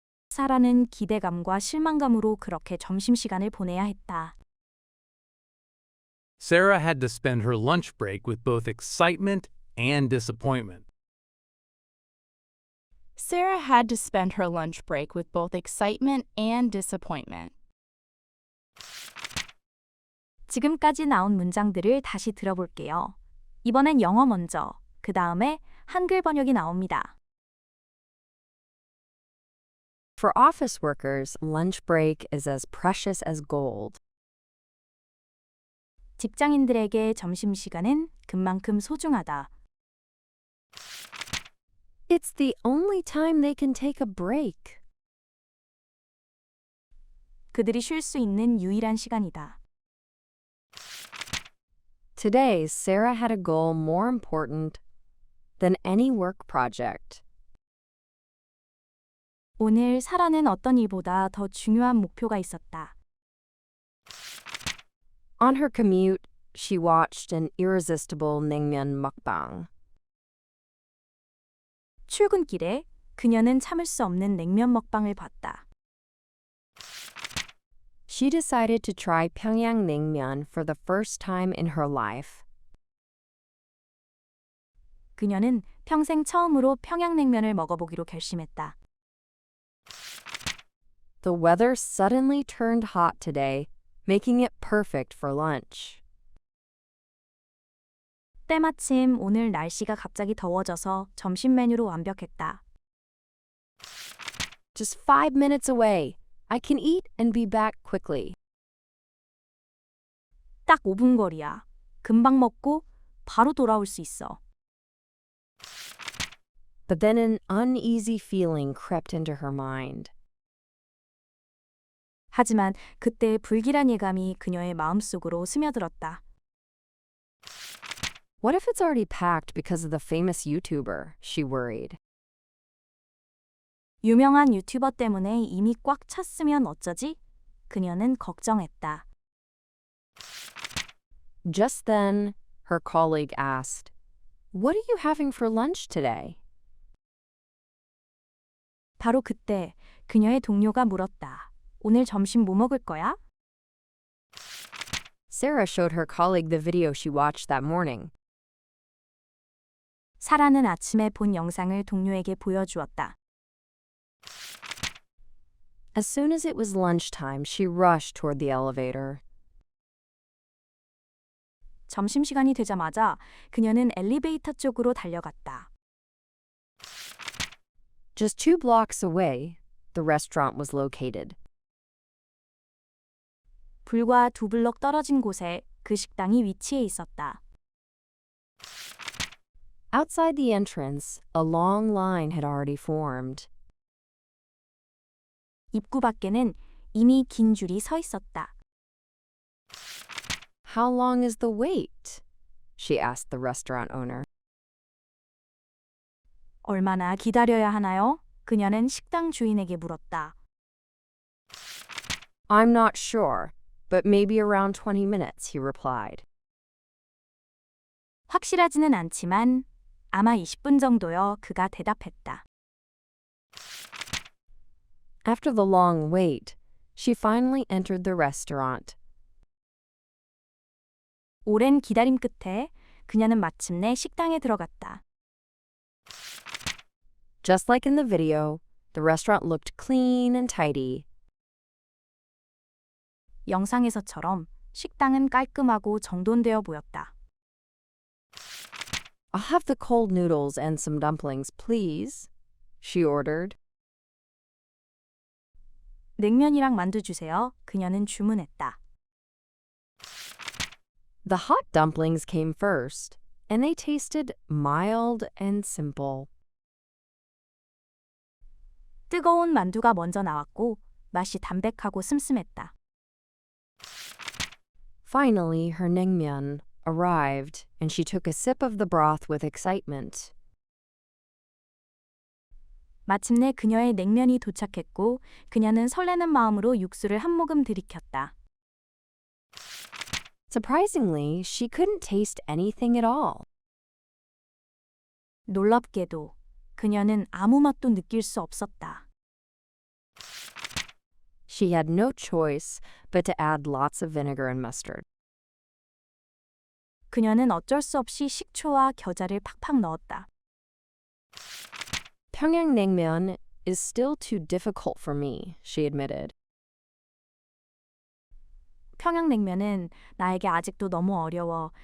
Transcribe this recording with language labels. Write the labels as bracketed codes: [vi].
[ko] 사라는 기대감과 실망감으로 그렇게 점심시간을 보내야 했다. [en] Sarah had to spend her lunch break with both excitement and disappointment. Sarah had to spend her lunch break with both excitement and disappointment. [ko] 지금까지 나온 문장들을 다시 들어볼게요. 이번엔 영어 먼저, 그 다음에 한글 번역이 나옵니다. [en] For office workers, lunch break is as precious as gold. [ko] 직장인들에게 점심시간은 금만큼 소중하다. [en] It's the only time they can take a break. [ko] 그들이 쉴 수 있는 유일한 시간이다. [en] Today, Sarah had a goal more important than any work project. [ko] 오늘 사라는 어떤 일보다 더 중요한 목표가 있었다. [en] On her commute, she watched an irresistible naengmyeon mukbang. [ko] 출근길에 그녀는 참을 수 없는 냉면 먹방을 봤다. [en] She decided to try Pyongyang naengmyeon for the first time in her life. [ko] 그녀는 평생 처음으로 평양냉면을 먹어보기로 결심했다. [en] The weather suddenly turned hot today, making it perfect for lunch. [ko] 때마침 오늘 날씨가 갑자기 더워져서 점심 메뉴로 완벽했다. [en] Just 5 minutes away. I can eat and be back quickly. [ko] 딱 5분 거리야. 금방 먹고 바로 돌아올 수 있어. [en] But then an uneasy feeling crept into her mind. [ko] 하지만 그때 불길한 예감이 그녀의 마음속으로 스며들었다. [en] What if it's already packed because of the famous YouTuber? She worried. [ko] 유명한 유튜버 때문에 이미 꽉 찼으면 어쩌지? 그녀는 걱정했다. [en] Just then, her colleague asked, "What are you having for lunch today?" [ko] 바로 그때 그녀의 동료가 물었다. 오늘 점심 뭐 먹을 거야? [en] Sarah showed her colleague the video she watched that morning. [ko] 사라는 아침에 본 영상을 동료에게 보여주었다. [en] As soon as it was lunchtime, she rushed toward the elevator. [ko] 점심시간이 되자마자 그녀는 엘리베이터 쪽으로 달려갔다. [en] Just 2 blocks away, the restaurant was located. [ko] 불과 2블록 떨어진 곳에 그 식당이 위치해 있었다. [en] Outside the entrance, a long line had already formed. [ko] 입구 밖에는 이미 긴 줄이 서 있었다. [en] How long is the wait? She asked the restaurant owner. [ko] 얼마나 기다려야 하나요? 그녀는 식당 주인에게 물었다. [en] I'm not sure, but maybe around 20 minutes, he replied. [ko] 확실하지는 않지만 아마 20분 정도요. 그가 대답했다. [en] After the long wait, she finally entered the restaurant. [ko] 오랜 기다림 끝에 그녀는 마침내 식당에 들어갔다. [en] Just like in the video, the restaurant looked clean and tidy. [ko] 영상에서처럼 식당은 깔끔하고 정돈되어 보였다. [en] I'll have the cold noodles and some dumplings, please, she ordered. [ko] 냉면이랑 만두 주세요. 그녀는 주문했다. [en] The hot dumplings came first, and they tasted mild and simple. [ko] 뜨거운 만두가 먼저 나왔고 맛이 담백하고 슴슴했다. [en] Finally, her naengmyeon arrived, and she took a sip of the broth with excitement. [ko] 마침내 그녀의 냉면이 도착했고 그녀는 설레는 마음으로 육수를 한 모금 들이켰다. [en] Surprisingly, she couldn't taste anything at all. [ko] 놀랍게도 그녀는 아무 맛도 느낄 수 없었다. [en] She had no choice but to add lots of vinegar and mustard. [ko] 그녀는 어쩔 수 없이 식초와 겨자를 팍팍 넣었다. [en] Pyongyang naengmyeon is still too difficult for me, she admitted. [ko] 평양냉면은 나에게 아직도 너무 어려워.